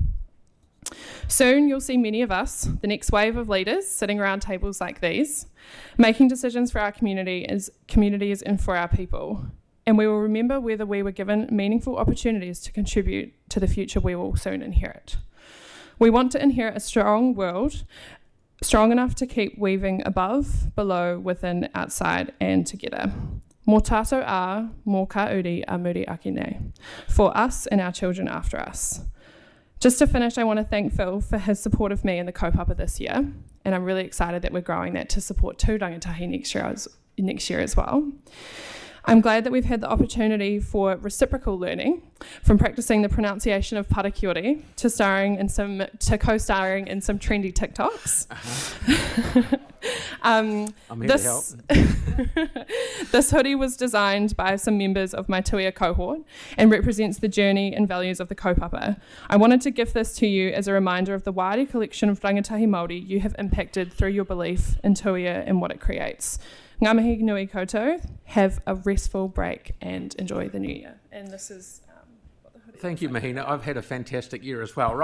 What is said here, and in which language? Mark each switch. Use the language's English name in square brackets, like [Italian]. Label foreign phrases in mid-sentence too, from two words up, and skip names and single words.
[English] Soon you'll see many of us, the next wave of leaders, sitting around tables like these, making decisions for our communities and for our people. And we will remember whether we were given meaningful opportunities to contribute to the future we will soon inherit. We want to inherit a strong world, strong enough to keep weaving above, below, within, outside, and together. [Māori] Mō tātou ā, mō ka uri a muri ake nei, [English] for us and our children after us. Just to finish, I want to thank Phil for his support of me in the kaupapa this year, and I'm really excited that we're growing that to support 2 rangatahi next year as well. I'm glad that we've had the opportunity for reciprocal learning, from practicing the pronunciation of parakiori to co-starring in some trendy TikToks. I'm here to help. This hoodie was designed by some members of my Tuia cohort and represents the journey and values of the kaupapa. I wanted to give this to you as a reminder of the wide collection of [Māori] rangatahi Māori [English] you have impacted through your belief in Tuia and what it creates. [Māori] Ngā mihi nui koutou, [English] have a restful break and enjoy the new year. And this is what the hoodie Thank you, Mahina. I've had a fantastic year as well.